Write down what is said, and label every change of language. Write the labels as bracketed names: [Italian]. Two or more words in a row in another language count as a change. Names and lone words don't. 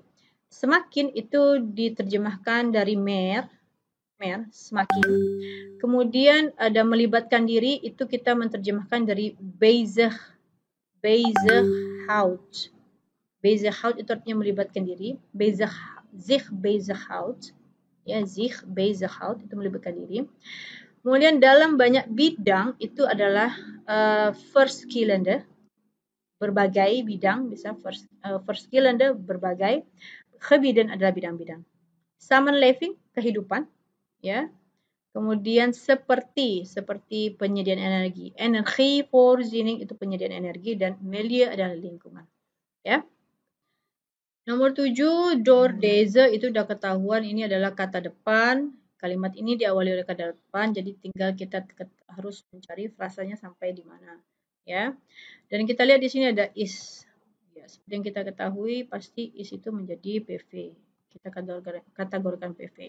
[Indonesian] Semakin itu diterjemahkan dari mer, semakin. Kemudian ada melibatkan diri itu kita menerjemahkan dari bezighoud. Bezighoud itu artinya melibatkan diri. [Dutch] Zich bezighoud, [Indonesian] ya, [Dutch] zich bezighoud [Indonesian] itu melibatkan diri. Kemudian dalam banyak bidang itu adalah verschillende, berbagai bidang, bisa verschillende berbagai, gebieden adalah bidang-bidang. Samenleving kehidupan, ya. Kemudian seperti penyediaan energi, energievoorziening itu penyediaan energi, dan milieu adalah lingkungan, ya. Nomor 7, [Dutch] door deze [Indonesian] itu udah ketahuan ini adalah kata depan. Kalimat ini diawali oleh kata depan, jadi tinggal kita harus mencari frasanya sampai di mana, ya. Dan kita lihat di sini ada is. Ya, seperti yang kita ketahui pasti is itu menjadi PV. Kita kategorikan PV.